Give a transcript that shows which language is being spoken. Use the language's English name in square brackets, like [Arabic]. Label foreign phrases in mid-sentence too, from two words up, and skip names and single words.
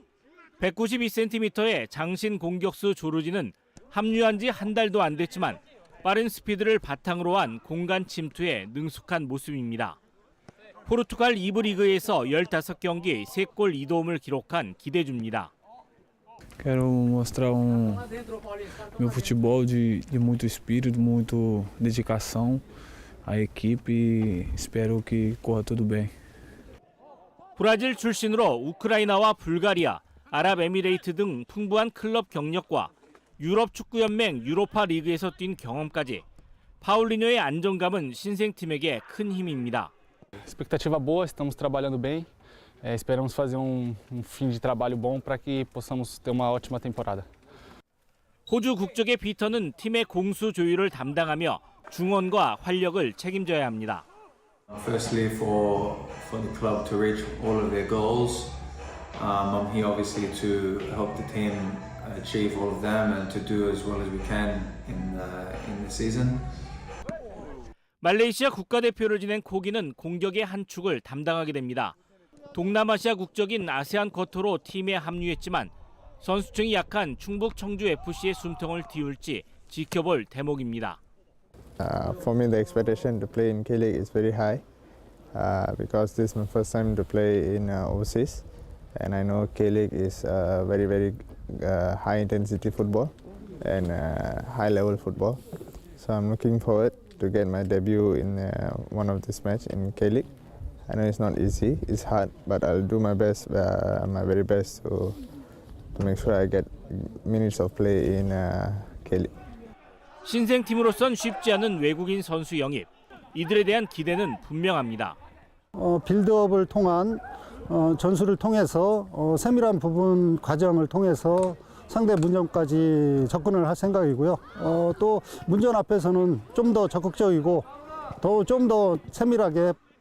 [Korean] 192cm의 장신 공격수 조르지는 합류한 지 한 달도 안 됐지만 빠른 스피드를 바탕으로 한 공간 침투에 능숙한 모습입니다. 포르투갈 2부 리그에서 15경기 3골 2도움을 기록한 기대주입니다. [Portuguese] Quero mostrar meu futebol de muito espírito, muito dedicação à equipe e espero que corra tudo bem. [Korean] 브라질 출신으로 우크라이나와 불가리아, 아랍에미레이트 등 풍부한 클럽 경력과 유럽 축구연맹 유로파 리그에서 뛴 경험까지 파울리뇨의 안정감은 신생팀에게 큰 힘입니다. [Portuguese] Expectativa boa, estamos trabalhando bem. Esperamos fazer fim de trabalho bom para que possamos ter uma ótima temporada. [Korean] 호주 국적의 피터는 팀의 공수 조율을 담당하며 중원과 활력을 책임져야 합니다. [English] Firstly, for the club to reach all of their goals, I'm here obviously to help the team achieve all of them and to do as well as we can in the season. [Korean] 말레이시아 국가대표를 지낸 코기는 공격의 한 축을 담당하게 됩니다. 동남아시아 국적인 아세안 쿼터로 팀에 합류했지만 선수층이 약한 충북 청주FC의 숨통을 틔울지 지켜볼 대목입니다. [English] For me, the expectation to play in K-League is very high because this is my first time to play in overseas, and I know K-League is very, very high-intensity football and high-level football. So I'm looking forward to get my debut in one of this match in K-League. I know it's not easy, it's hard, but I'll do my best, my very best to make sure I get minutes of play in K-League. [Korean] 신생팀으로선 쉽지 않은 외국인 선수 영입. 이들에 대한 기대는 분명합니다. 빌드업을 통한 전술을 통해서 세밀한 부분 과정을 통해서 상대 문전까지 접근을 할 생각이고요. 또 문전 앞에서는 좀 더 적극적이고 좀 더 세밀하게.